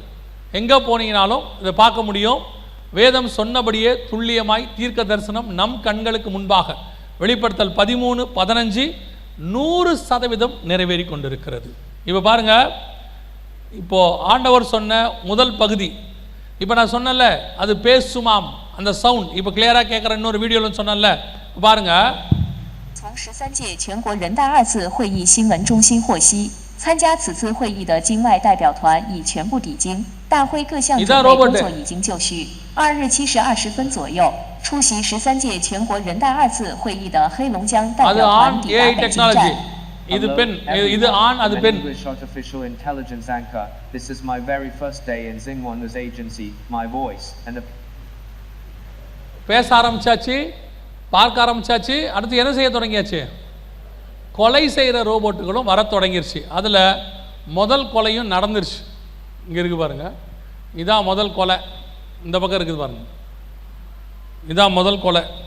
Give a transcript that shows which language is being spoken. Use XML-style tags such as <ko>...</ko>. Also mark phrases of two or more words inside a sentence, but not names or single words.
<ta>எங்கே போனீங்கனாலும் இதை பார்க்க முடியும். வேதம் சொன்னபடியே துல்லியமாய் தீர்க்க தரிசனம் நம் கண்களுக்கு முன்பாக வெளிப்படுத்தல் 13-15 100% நிறைவேறி கொண்டிருக்கிறது. இப்போ பாருங்க, இப்போ ஆண்டவர் சொன்ன முதல் பகுதி, இப்போ நான் சொன்னல அது பேசுமாம் அந்த சவுண்ட், இப்போ கிளியரா கேட்குற இன்னொரு வீடியோல சொன்னல பாருங்க.</ta> <zh>从13届全国人大2次会议新闻中心获悉，参加此次会议的境外代表团已全部抵京，大会各项准备工作已经就绪。2日7时20分左右，出席13届全国人大2次会议的黑龙江代表团抵达北京站。</zh> <ta>இது பெண், இது ஆண், அது பெண்.</ta> <en>English artificial intelligence anchor. This is my very first day in Xinhua News Agency. My voice and</en> <ta>பேச ஆரம்பிச்சாச்சு, பார்க்க ஆரம்பிச்சாச்சு. அடுத்து என்ன செய்ய தொடங்கியாச்சு, கொலை செய்கிற ரோபோட்டுகளும் வர தொடங்கிருச்சு. அதில் முதல் கொலையும் நடந்துருச்சு. இங்கே இருக்குது பாருங்கள், இதான் முதல் கொலை. இந்த பக்கம் இருக்குது பாருங்கள், இதான் முதல் கொலை.</ta>